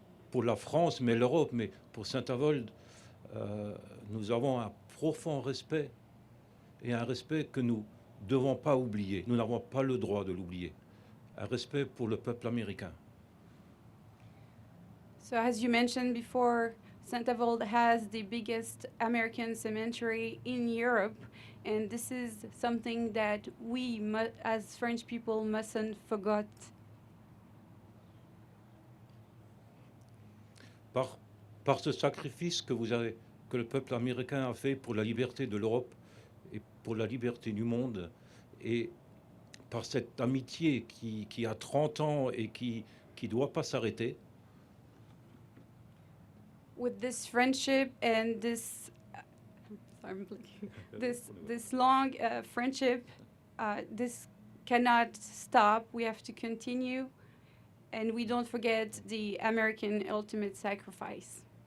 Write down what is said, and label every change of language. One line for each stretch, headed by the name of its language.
French: Pour la France, mais l'Europe, mais pour Saint-Avold, nous avons un profond respect et un respect que nous ne devons pas oublier. Nous n'avons pas le droit de l'oublier. Un respect pour le peuple américain.
English: So as you mentioned before, St. Avold has the biggest American cemetery in Europe, and this is something that we, as French people, mustn't forget.
French: Par ce sacrifice que le peuple américain a fait pour la liberté de l'Europe et pour la liberté du monde, et par cette amitié qui a 30 ans et qui ne doit pas s'arrêter,
English: With this friendship and this, sorry, I'm blinking. this long friendship, this cannot stop. We have to continue, and we don't forget the American ultimate sacrifice.